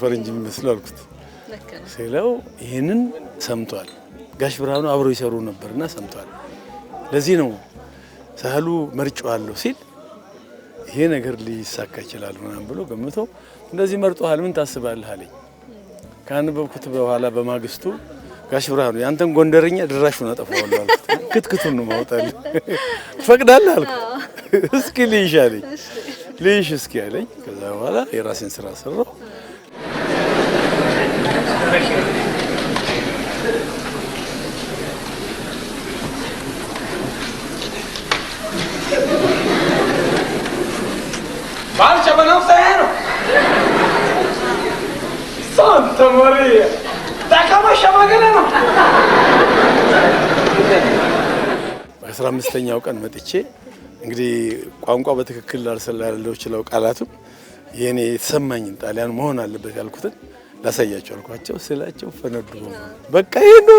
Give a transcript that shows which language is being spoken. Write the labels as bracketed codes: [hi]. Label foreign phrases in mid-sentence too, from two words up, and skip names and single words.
[am] ፈረንጅ የሚመስለው አልኩት። ስለው ይሄንን ሰምቷል። ጋሽ ብርሃኑ አብረው ይሰሩ ነበርና ሰምቷል። ለዚህ ነው ሳህሉ መርጫዋለሁ ሲል ይሄ ነገር ሊሳካ ይችላል ምናምን ብሎ ገምቶ እንደዚህ መርጧል። ምን ታስባለህ አለኝ። ካነበብኩት በኋላ በማግስቱ ጋሽ ብርሃኑ ያንተን ጎንደርኛ ድራሹን አጠፋዋለሁ አልኩት። ክትክቱን ነው ማውጣልህ ትፈቅዳለህ አልኩት። እስኪ ልይሽ አለኝ። ልይሽ እስኪ አለኝ። ከዛ በኋላ የራሴን ስራ ሰራው። [it] Marcia, ma non sei! Santa Maria! Da come stiamo vedendo? [am] በ15ኛው ቀን መጥቼ እንግዲህ ቋንቋ በትክክል ላልሰላለው ይችላል ቃላቱ የኔ የተሰማኝን ጣሊያን መሆን አለበት ያልኩትን ላሳያቸው አልኳቸው። ስላቸው ፈነዱ። በቃ ይሄ ነው